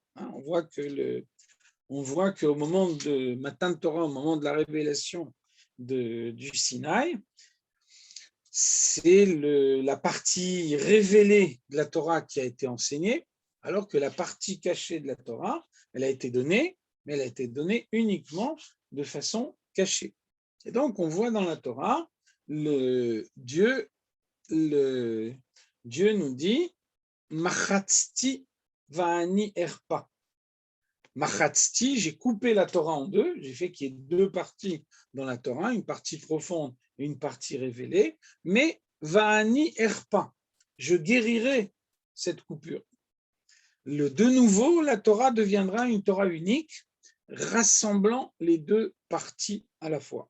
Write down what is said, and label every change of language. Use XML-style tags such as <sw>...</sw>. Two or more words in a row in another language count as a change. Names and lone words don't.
<fr>On voit qu'au moment de</fr> <he>מתן תורה,</he> <fr>au moment de la révélation du Sinaï, c'est la partie révélée de la Torah qui a été enseignée, alors que la partie cachée de la Torah, elle a été donnée, mais elle a été donnée uniquement de façon cachée. Et donc, on voit dans la Torah, Dieu nous dit «</fr> <he>מחצתי ואני ארפא ».</he> <fr>Machatzti, j'ai coupé la Torah en deux, j'ai fait qu'il y ait deux parties dans la Torah, une partie profonde et une partie révélée, mais</fr> <he>ואני ארפא,</he> <fr>je guérirai cette coupure. De nouveau, la Torah deviendra une Torah unique, rassemblant les deux parties à la fois.</fr>